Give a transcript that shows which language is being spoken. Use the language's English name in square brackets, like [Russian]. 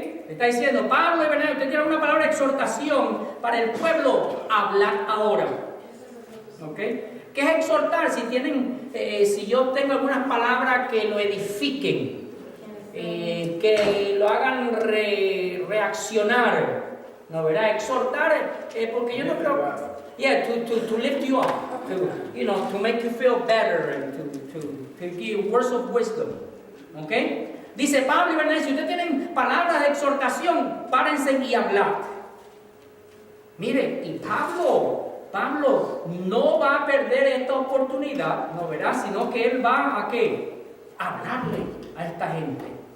[Spanish] Está diciendo, Pablo y Bernabé, usted tiene una palabra de exhortación para el pueblo, hablar ahora. ¿Ok? ¿Qué es exhortar? Si yo tengo algunas palabras que lo edifiquen, que lo hagan reaccionar, ¿no verá? Exhortar, porque yo no creo, [English] to lift you up, to make you feel better, and to give words of wisdom. [Spanish] ¿Ok? Dice Pablo y Bernabé, si ustedes tienen palabras de exhortación, párense y hablar. Mire, y Pablo no va a perder esta oportunidad, ¿no verá? Sino que él va a ¿qué? A hablarle a esta gente.